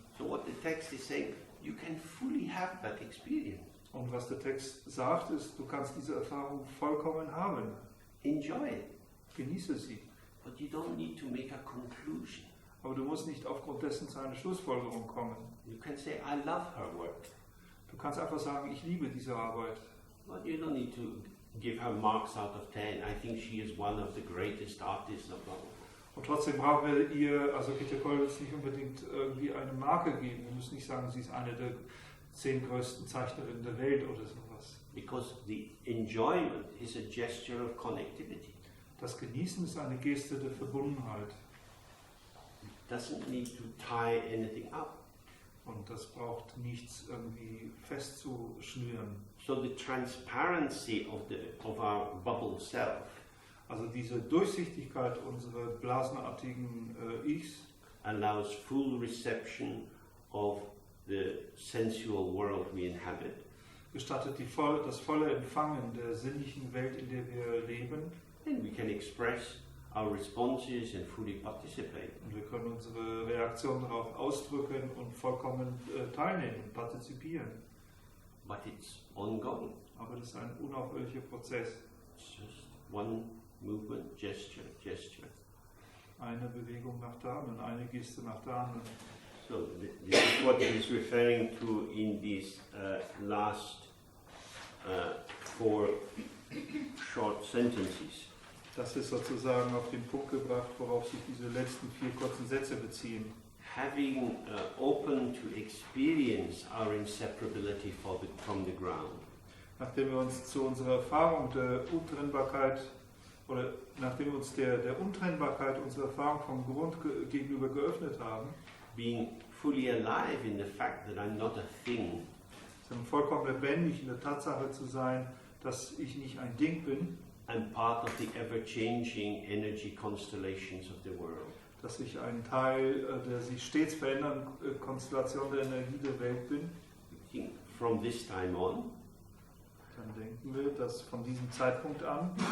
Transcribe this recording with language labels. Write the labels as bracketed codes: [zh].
[en] So what the text is saying, you can fully have that experience. [de] Und was der Text sagt, ist, du kannst diese Erfahrung vollkommen haben. [en] Enjoy it. [de] Genieße sie. [en] But you don't need to make a conclusion. [de] Aber du musst nicht aufgrund dessen zu einer Schlussfolgerung kommen. [en] You can say, I love her work. [de] Du kannst einfach sagen, ich liebe diese Arbeit. [en] But you don't need to give her marks out of 10. I think she is one of the greatest artists of all. [de] Und trotzdem brauchen wir ihr, also Käthe Kollwitz, nicht unbedingt irgendwie eine Marke geben. Wir müssen nicht sagen, sie ist eine der 10 größten Zeichnerinnen der Welt oder sowas. [en] Because the enjoyment is a gesture of connectivity. [de] Das Genießen ist eine Geste der Verbundenheit. [en] It doesn't need to tie anything up. [de] Und das braucht nichts irgendwie festzuschnüren. [en] So the transparency of our bubble self. [de] Also diese Durchsichtigkeit unserer blasenartigen Ichs [en] allows full reception of the sensual world we inhabit. [de] Gestattet das volle Empfangen der sinnlichen Welt, in der wir leben. [en] And we can express our responses and fully participate. [de] Und wir können unsere Reaktion darauf ausdrücken und vollkommen teilnehmen, partizipieren. [en] But it's ongoing. [de] Aber das ist ein unaufhörlicher Prozess. [en] It's just one movement, gesture, gesture. [de] Eine Bewegung nach der anderen, eine Geste nach der anderen. [en] So this is what he's referring to in these last 4 short sentences. [de] Das ist sozusagen auf den Punkt gebracht, worauf sich diese letzten 4 kurzen Sätze beziehen. [en] Having open to experience our inseparability from the ground. [de] Nachdem wir uns zu unserer Erfahrung der Untrennbarkeit oder nachdem wir uns der Untrennbarkeit unserer Erfahrung vom Grund gegenüber geöffnet haben, [en] being fully alive in the fact that I'm not a thing, [de] vollkommen lebendig in der Tatsache zu sein, dass ich nicht ein Ding bin, [en] I'm part of the ever-changing energy constellations of the world. [de] Dass ich ein Teil der sich stets verändernden Konstellation der Energie der Welt bin. [en] From this time on, [de] dann denken wir, dass von diesem Zeitpunkt an